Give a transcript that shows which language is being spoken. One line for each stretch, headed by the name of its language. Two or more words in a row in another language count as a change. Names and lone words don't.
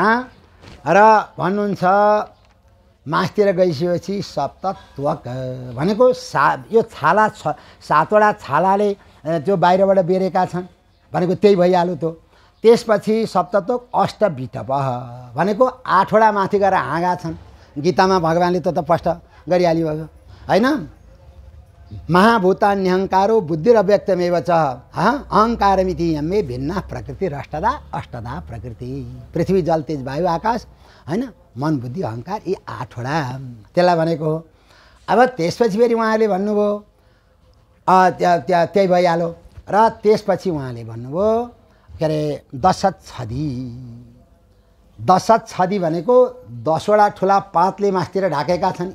Nepali: र भन्नुहुन्छ मास्तिर गइसकेपछि सप्तत्वक भनेको यो छाला सातवटा छालाले त्यो बाहिरबाट बेरेका छन् भनेको त्यही भइहाल्यो त्यो। त्यसपछि सप्तत्वक अष्टविटप भनेको आठवटा माथि गएर हाँगा छन्। गीतामा भगवान्ले त स्पष्ट गरिहाल्नु भयो होइन?
Sanskrit: महाभूतान्यहङ्कारो बुद्धिरव्यक्तमेव च अहङ्कारमिति यमे भिन्ना प्रकृति अष्टदा अष्टदा प्रकृति।
Nepali: पृथ्वी जल तेज वायु आकाश होइन, मन बुद्धि अहङ्कार, यी आठवटा त्यसलाई भनेको हो। अब त्यसपछि फेरि उहाँले भन्नुभयो त्यही भइहाल्यो। र त्यसपछि उहाँले भन्नुभयो के अरे दशच्छदी। दशच्छदी भनेको 10वटा ठुला पातले मास्तिर ढाकेका छन्।